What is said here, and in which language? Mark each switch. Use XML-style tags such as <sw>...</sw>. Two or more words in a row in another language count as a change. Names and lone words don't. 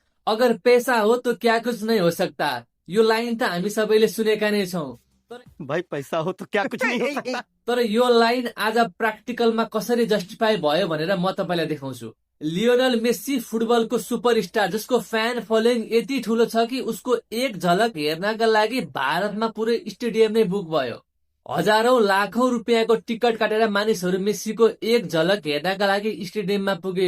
<hi>अगर पैसा हो तो क्या कुछ नहीं हो सकता।</hi> <ne>यो लाइन त हामी सबैले सुनेका नै छौँ।</ne> <hi>भाई पैसा हो तो क्या कुछ नहीं हो सकता।</hi> <ne>तर यो लाइन आज प्र्याक्टिकलमा कसरी जस्टिफाई भयो भनेर म तपाईँलाई देखाउँछु। लियोनल मेस्सी फुटबलको सुपरस्टार जसको फ्यान फलोइङ यति ठुलो छ कि उसको एक झलक हेर्नका लागि भारतमा पुरै स्टेडियम नै बुक भयो। हजारौं लाखौं रुपियाँको टिकट काटेर मानिसहरू मेस्सीको एक झलक हेर्नका लागि स्टेडियममा पुगे।</ne>